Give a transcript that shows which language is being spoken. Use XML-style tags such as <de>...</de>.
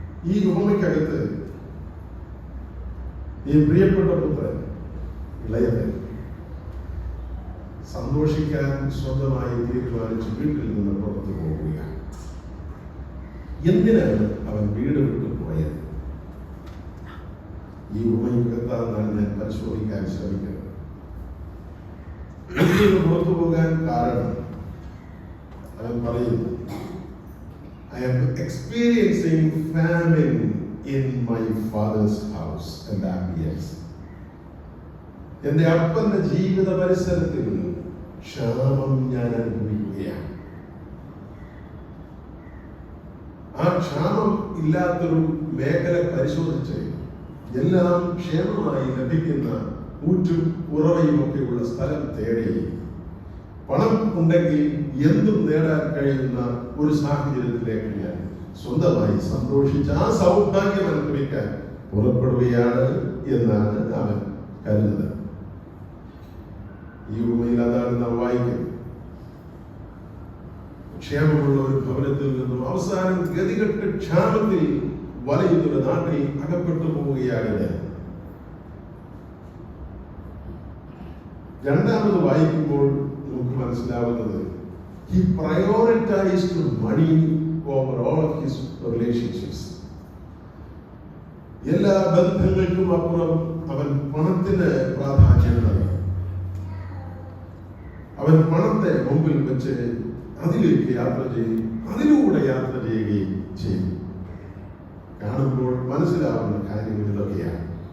<ml>ഈ ഉപമയ്ക്കകത്ത് ഈ പ്രിയപ്പെട്ട പുത്രൻ ഇളയവൻ സന്തോഷിക്കാൻ സ്വന്തമായി തീരുമാനിച്ച് വീട്ടിൽ നിന്ന് പുറത്തു പോവുകയാണ്. എന്തിനാണ് അവൻ വീട് വിട്ടു പോയത്? ഈ ഉപമയ്ക്കകത്താണ് ഞാൻ പരിശോധിക്കാൻ ശ്രമിക്കുന്നത്. പുറത്തു പോകാൻ കാരണം അവൻ പറയുന്നു,</ml> <en>I am experiencing famine in my father's house and ambience.</en> <ml>എന്റെ അപ്പന്റെ ജീവിത പരിസരത്തിൽ ക്ഷാമം ഞാൻ അനുഭവിക്കുകയാണ്. ആ ക്ഷാമം ഇല്ലാത്തൊരു മേഖല പരിശോധിച്ച് എല്ലാം ക്ഷേമമായി ലഭിക്കുന്ന ഊറ്റും ഉറവയും ഒക്കെയുള്ള സ്ഥലം തേടി പണം ഉണ്ടെങ്കിൽ എന്തും നേടാൻ കഴിയുന്ന ഒരു സാഹചര്യത്തിലേക്ക് ഞാൻ സ്വന്തമായി സന്തോഷിച്ച് ആ സൗഭാഗ്യം അനുഭവിക്കാൻ പുറപ്പെടുകയാണ് എന്നാണ് അവൻ കരുതുന്നത്. ഈ ഉപമയിൽ അതാണ് നാം വായിക്കുന്നത്. ക്ഷേമമുള്ള ഒരു ഭവനത്തിൽ നിന്നും അവസാനം ഗതികെട്ട് ക്ഷാമത്തിൽ വലയുന്ന നാട്ടിൽ അകപ്പെട്ടു പോവുകയാണ്. രണ്ടാമത് വായിക്കുമ്പോൾ നമുക്ക് മനസ്സിലാവുന്നത്</ml> <en>he prioritized money over all of his relationships.</en> <ml>എല്ലാ ബന്ധങ്ങൾക്കും അപ്പുറം അവൻ പണത്തിന് പ്രാധാന്യം നൽകി. അവൻ പണത്തെ മുമ്പിൽ വെച്ച് അതിലേക്ക് യാത്ര ചെയ്യും, അതിലൂടെ യാത്ര ചെയ്യുകയും ചെയ്യും. കാണുമ്പോൾ മനസ്സിലാവുന്ന കാര്യങ്ങൾ ഇതൊക്കെയാണ്.</ml>